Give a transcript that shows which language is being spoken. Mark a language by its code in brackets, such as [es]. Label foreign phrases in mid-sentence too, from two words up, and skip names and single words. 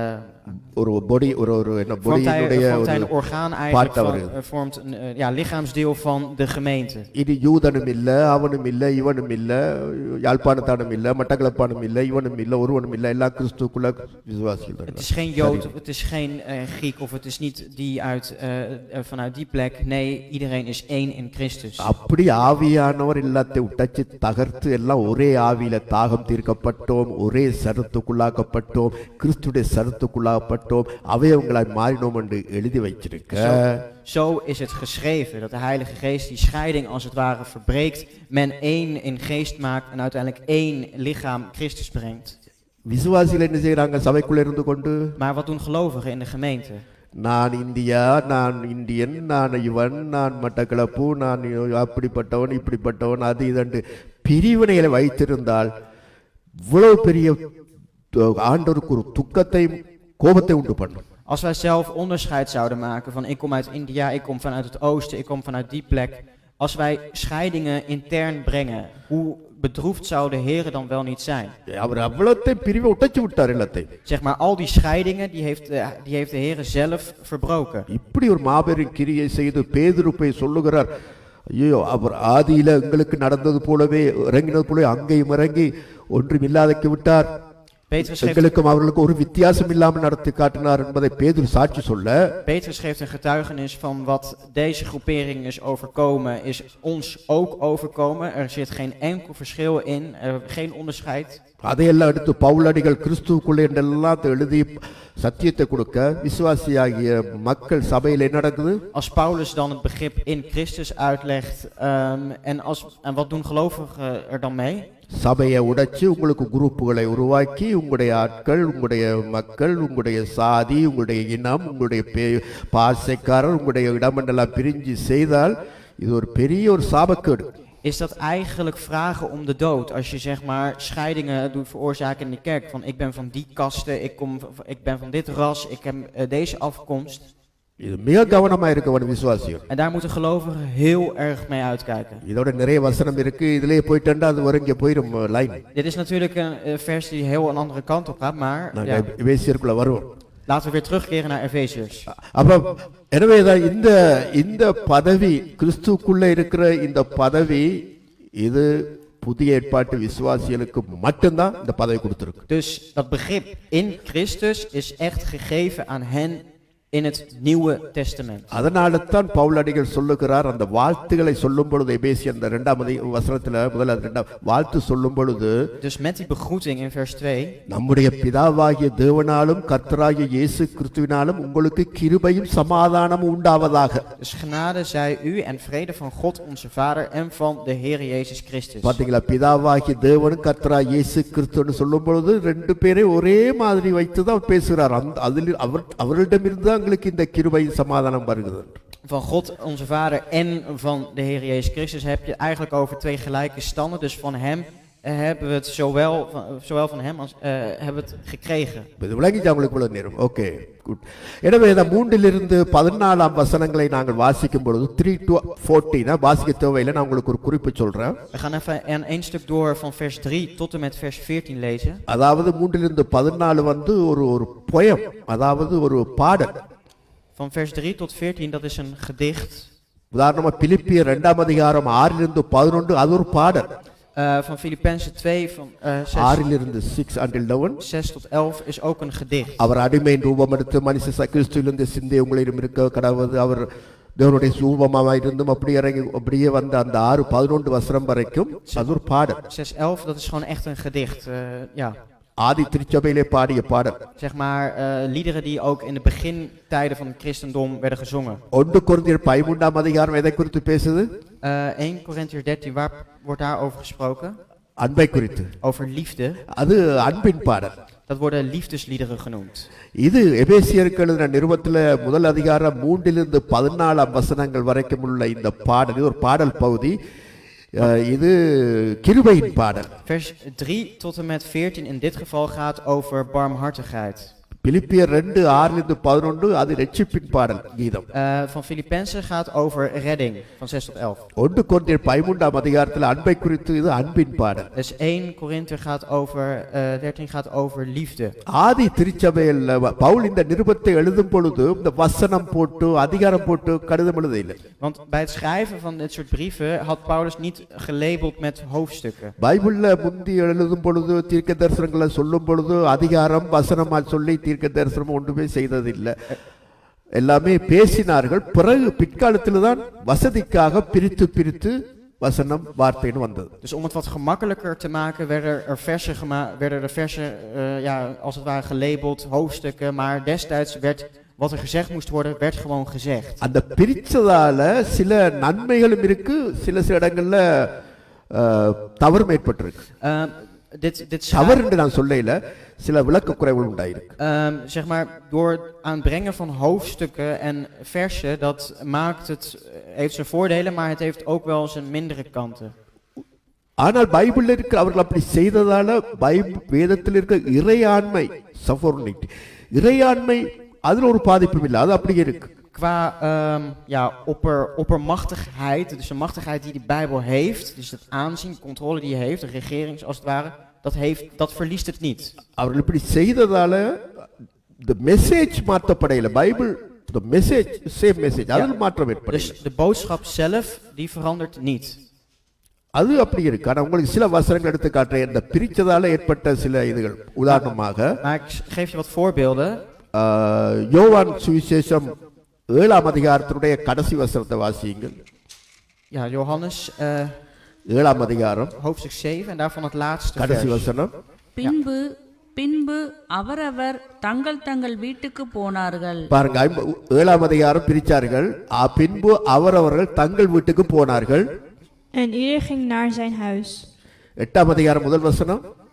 [ta] ஒரு பொடி ஒரு என்ன [nl] Vormt hij [ta] பொடியுடைய [nl] een [ta] ஒரு [nl] orgaan part eigenlijk van, vormt een lichaamsdeel van de gemeente. [ta] இது யூதனும் இல்ல, அவனும் இல்ல, இவனும் இல்ல, யாழ்ப்பாணத்தானும் இல்ல, மட்டக்களப்பானும் இல்ல, இவனும் இல்ல, ஒருவனும் இல்ல, எல்லாம் கிறிஸ்துவுக்குள்ள விசுவாசிகள். [nl] Het is geen Jood, het is geen Griek of het is niet die vanuit die plek. Nee, iedereen is één in Christus. [ta] அப்படி ஆவியானவர் எல்லாத்தையும் உடைச்சு தகர்த்து எல்லாம் ஒரே ஆவியில தாகம் தீர்க்கப்பட்டோம், ஒரே சரத்துக்குள்ளாக்கப்பட்டோம், கிறிஸ்துடைய சரத்துக்குள்ளாக்கப்பட்டோம், அவயவங்களாய் மாறினோம் என்று எழுதி வச்சிருக்க. [nl] Zo is het geschreven, dat de Heilige Geest die scheiding als het ware verbreekt, men één in geest maakt en uiteindelijk één lichaam Christus brengt. [ta] விசுவாசிகள் என்ன செய்யறாங்க? சபைக்குள்ள இருந்து கொண்டு, [nl] Maar wat doen gelovigen in de gemeente? [ta] நான் இந்தியா, நான் இந்தியன், நான் இவன், நான் மட்டக்களப்பு, நான் அப்படிப்பட்டவன், இப்படிப்பட்டவன், அது இதண்டு பிரிவினைகளை வைத்திருந்தால் இவ்வளவு பெரிய ஆண்டவருக்கு ஒரு துக்கத்தையும் கோபத்தை உண்டு பண்ணும். [nl] Als wij zelf onderscheid zouden maken van ik kom uit India, ik kom vanuit het oosten, ik kom vanuit die plek. Als wij scheidingen intern brengen, hoe bedroefd zou de Heer dan wel niet zijn? [ta] அவர் அவ்வளத்தையும் பிரிவை உடைச்சு விட்டார் எல்லாத்தையும். [nl] Zeg maar, al die scheidingen, die heeft de Heer zelf verbroken. [ta] இப்படி ஒரு மாபெரும் கிரியை செய்து பேதுரு போய் சொல்லுகிறார், ஐயோ அவர் ஆதியில எங்களுக்கு நடந்தது போலவே இறங்கினது போலவே அங்கேயும் இறங்கி ஒன்றும் இல்லாதக்கு விட்டார், எங்களுக்கும் அவர்களுக்கும் ஒரு வித்தியாசம் இல்லாமல் நடத்தி காட்டினார் என்பதை பேதுரு சாட்சி சொல்ல. [nl] Petrus geeft een getuigenis van wat deze groepering is overkomen, is ons ook overkomen. Er zit geen enkel verschil in, geen onderscheid. [ta] அதையெல்லாம் எடுத்து பவுலடிகள் கிறிஸ்துவுக்குள்ளே என்றெல்லாம் எழுதி சத்தியத்தை கொடுக்க விசுவாசியாகிய மக்கள் சபையில் என்ன நடக்குது? [nl] Als Paulus dan het begrip in Christus uitlegt, en wat doen gelovigen er dan mee? [ta] சபையை உடைச்சு உங்களுக்கு குரூப்புகளை உருவாக்கி உங்களுடைய ஆட்கள், உங்களுடைய மக்கள், உங்களுடைய சாதி, உங்களுடைய இனம், உங்களுடைய பாசைக்காரர், உங்களுடைய இடமெல்லாம் பிரிஞ்சு செய்தால் இது ஒரு பெரிய ஒரு சாபக்கேடு. [nl] Is dat eigenlijk vragen om de dood? Als je zeg maar scheidingen doet veroorzaken in de kerk. Van ik ben van die kaste, ik ben van dit ras, ik heb deze afkomst. [ta] இது மிக கவனமா இருக்க வேண்டும் விசுவாசிகள். [nl] En daar moeten gelovigen heel erg mee uitkijken. [ta] இதோட நிறைய வசனம் இருக்கு, இதிலேயே போயிட்டா அது வரைக்கும் போயிடும் லைன். [nl] Dit is natuurlijk een vers die heel een andere kant op gaat, maar [ta] நாங்க எபேசியருக்குள்ள வருவோம். [nl] laten we weer terugkeren naar Efeziërs. [ta] அப்ப எனவேதான் இந்த பதவி, கிறிஸ்துவுக்குள்ள இருக்கிற இந்த பதவி, இது புதிய ஏற்பாட்டு விசுவாசிகளுக்கு மட்டும்தான் இந்த பதவி கொடுத்திருக்கு. [nl] Dus dat begrip in Christus is echt gegeven aan hen in het Nieuwe Testament. [ta] அதனால தான் பவுலடிகள் சொல்லுகிறார், அந்த வாழ்த்துக்களை சொல்லும் பொழுது எபேசியர் அந்த 2ஆம் வசனத்துல முதல்ல 2ஆம் வாழ்த்து சொல்லும் பொழுது, [nl] Dus met die begroeting in vers 2, [ta] நம்முடைய பிதாவாகிய தேவனாலும் கர்த்தராகிய இயேசு கிறிஸ்துவினாலும் உங்களுக்கு கிருபையும் சமாதானமும் உண்டாவதாக. [nl] dus genade zij u en vrede van God onze Vader en van de Heer Jezus Christus. [ta] பாத்தீங்களா, பிதாவாகிய தேவனும் கர்த்தராகிய இயேசு கிறிஸ்துன்னு சொல்லும் பொழுது ரெண்டு பேரை ஒரே மாதிரி வைத்துதான் அவர் பேசுகிறார். அதில் அவரிடமிருந்து உங்களுக்கு இந்த கிருபையும் சமாதானம் வருகிறது. [nl] Van God onze Vader en van de Heer Jezus Christus heb je eigenlijk over twee gelijke standen. Dus van hem hebben we het zowel van hem als hebben we het gekregen. [ta] இது விளங்கிச்சு உங்களுக்கு இவ்வளவு நேரம்? [en] okay, good. [ta] எனவே இந்த 3 to 14 வசனங்களை நாங்கள் வாசிக்கும் பொழுது 3 to 14 வாசிக்க தேவையில்லை, நான் உங்களுக்கு ஒரு குறிப்பு சொல்றேன். [nl] We gaan even een stuk door van vers 3 tot en met vers 14 lezen. [ta] அதாவது 3 to 14 வந்து ஒரு போயம், அதாவது ஒரு பாடல். [nl] Van vers 3 tot 14, dat is een gedicht. [ta] உதாரணமா பிலிப்பியர் 2ஆம் அதிகாரம் 6 to 11 அது ஒரு பாடல். [nl] Van Filippenzen 2 van 6 until 11 6 tot 11 is ook een gedicht. [ta] அவர் அடிமையின் ரூபம் எடுத்து மனுஷ கிறிஸ்துவிலிருந்து சிந்தை உங்களிடம் இருக்க கடவுது, அவர் தேவனுடைய ரூபமாக இருந்தும் அப்படியே வந்த அந்த 6-11 வசனம் வரைக்கும் அது ஒரு பாடல். [nl] 6-11, dat is gewoon echt een gedicht. Ja. [ta] ஆதி திருச்சபையிலே பாடிய பாடல். [nl] Zeg maar liederen die ook in de begintijden van het christendom werden gezongen. [ta] 1 கொரிந்தியர் 13ஆம் அதிகாரம் எதை குறித்து பேசுது? [nl] 1 Corinthiër 13, waar wordt daarover gesproken? [ta] அன்பை குறித்து. [nl] Over liefde. [ta] அது அன்பின் பாடல். [nl] Dat worden liefdesliederen genoemd. [ta] இது எபேசியருக்கு எழுதின நிருபத்தில் முதல் அதிகாரம் 3 to 14 வசனங்கள் வரைக்கும் உள்ள இந்த பாடல், இது ஒரு பாடல் பகுதி. இது கிருபையின் பாடல். [nl] Vers 3 tot en met 14 in dit geval gaat over barmhartigheid. [ta] பிலிப்பியர் 2:6 to 11 அது ரட்சிப்பின் பாடல் கீதம். [nl] Van Filippenzen gaat over redding, van 6 tot 11. [ta] 1 கொரிந்தியர் 13ஆம் அதிகாரத்தில் அன்பை குறித்து இது அன்பின் பாடல். [nl] Dus 1 Corinthiër gaat over 13 gaat over liefde. [ta] ஆதி திருச்சபையில் பவுல் இந்த நிருபத்தை எழுதும் பொழுது இந்த வசனம் போட்டு அதிகாரம் போட்டு கடிதம் எழுதவில்லை. [nl] Want bij het schrijven van dit soort brieven had Paulus niet gelabeld met hoofdstukken. [ta] பைபிள்ல முந்தி எழுதும் பொழுது தீர்க்க தரிசனங்களை சொல்லும் பொழுது அதிகாரம் வசனமா சொல்லி தீர்க்க தரிசனம் ஒன்றுமே செய்ததில்லை. எல்லாமே பேசினார்கள். பிறகு பிற்காலத்தில் தான் வசதிக்காக பிரித்து வசனம் வார்த்தைன்னு வந்தது. [nl] Dus om het wat gemakkelijker te maken werden er versen ja, als het ware gelabeld, hoofdstukken, maar destijds werd wat er gezegd moest worden, werd gewoon gezegd. [ta] அந்த பிரிச்சதால சில நன்மைகளும் இருக்கு, சில இடங்கள்ல தவறும் ஏற்பட்டிருக்கு. [nl] Dit [ta] தவறு என்று நான் சொல்லல, சில விளக்க குறைவுகள் உண்டாயிருக்கு. [nl] Zeg maar, door het aanbrengen van hoofdstukken en versen, dat maakt het, heeft zijn voordelen, maar het heeft ook wel zijn mindere kanten. [ta] ஆனால் பைபிள்ல இருக்கிற அவர்கள் அப்படி செய்ததால வேதத்தில் இருக்கிற இறையாண்மை சஃபோர்னிட்டி, இறையாண்மை அதுல ஒரு பாதிப்பும் இல்லை, அது அப்படியே இருக்கு. [nl] Qua ja, oppermachtigheid, dus de machtigheid die de Bijbel heeft, dus het aanzien, de controle die hij heeft, de regering als het ware, dat verliest het niet. [ta] அவர்கள் இப்படி செய்ததால [en] the message [ta] மாற்றப்படையில, பைபிள் [en] the message same message [ta] அதில் மாற்றம் ஏற்படல. [nl] Dus de boodschap zelf die verandert niet. [ta] அது அப்படி இருக்கு. ஆனா உங்களுக்கு சில வசனங்கள் எடுத்து காட்டுறேன், இந்த பிரிச்சதால ஏற்பட்ட சில இதுகள். உதாரணமாக [nl] Maar ik geef je wat voorbeelden. [ta] யோவான் சுவிசேஷம் 7ஆம் அதிகாரத்தினுடைய கடைசி வசனத்தை வாசியுங்கள். [nl] Ja, Johannes [ta] 7ஆம் அதிகாரம் [nl] hoofdstuk 7 en daarvan het laatste [ta] கடைசி [nl] vers. [ta] வசனம். பின்பு அவரவர் தங்கள் வீட்டுக்கு போனார்கள். பாருங்க, 7ஆம் அதிகாரம் பிரிச்சார்கள். பின்பு அவரவர்கள் தங்கள் வீட்டுக்கு போனார்கள். [nl] En ieder ging naar zijn huis. [ta] 8ஆம் அதிகாரம் முதல் வசனம்.